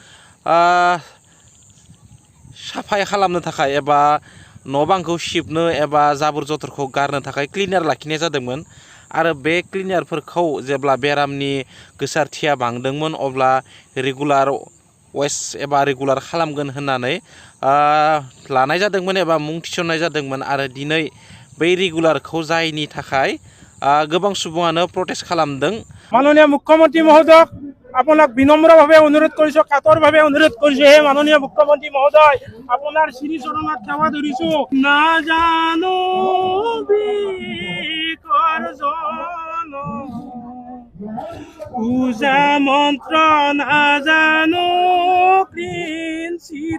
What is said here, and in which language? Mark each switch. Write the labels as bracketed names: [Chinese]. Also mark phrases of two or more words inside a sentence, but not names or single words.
[Bodo] साफाय खालामनो थाखाय एबा न' बांखौ सिबनो एबा जाबोर जथरखौ गारनो थाखाय क्लिनार लाखिनाय जादोंमोन आरो बे क्लिनारफोरखौ जेब्ला बेरामनि गोसारथिया बांदोंमोन अब्ला [English] regular waste [Bodo] एबा रेगुलार खालामगोन होननानै लानाय जादोंमोन एबा मुं थिसननाय जादोंमोन आरो दिनै बै रेगुलारखौ जायनि थाखाय गोबां सुबुङानो प्रटेस्ट खालामदों। [Assamese] মাননীয় মুখ্যমন্ত্রী মহোদয় আপোনাক বিনম্ৰভাৱে অনুৰোধ কৰিছো কাতৰভাৱে অনুৰোধ কৰিছো হে মাননীয় মুখ্যমন্ত্রী মহোদয় আপোনাৰ শ্ৰী চৰণত সেৱা ধৰিছো নাজানো বিকৰ্জন পূজা মন্ত্ৰ নাজানো কৃঞ্চিত